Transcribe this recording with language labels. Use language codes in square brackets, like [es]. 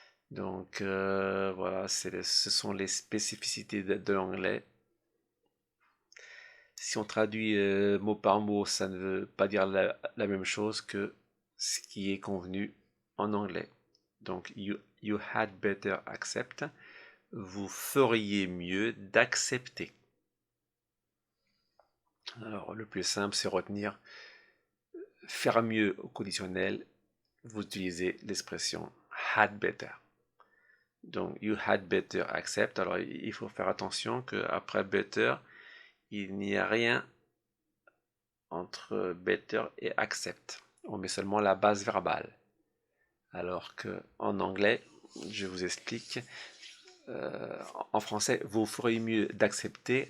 [fr] Donc voilà, ce sont les spécificités de l'anglais. Si on traduit mot par mot, ça ne veut pas dire la même chose que ce qui est convenu en anglais. Donc, [en] you had better accept. [fr] Vous feriez mieux d'accepter. Alors, le plus simple, c'est retenir faire mieux au conditionnel. Vous utilisez l'expression had better. Donc, [en] you had better accept. [fr] Alors, il faut faire attention qu'après better, il n'y a rien entre better et accept. On met seulement la base verbale. Alors qu'en anglais, je vous explique, en français, vous ferez mieux d'accepter.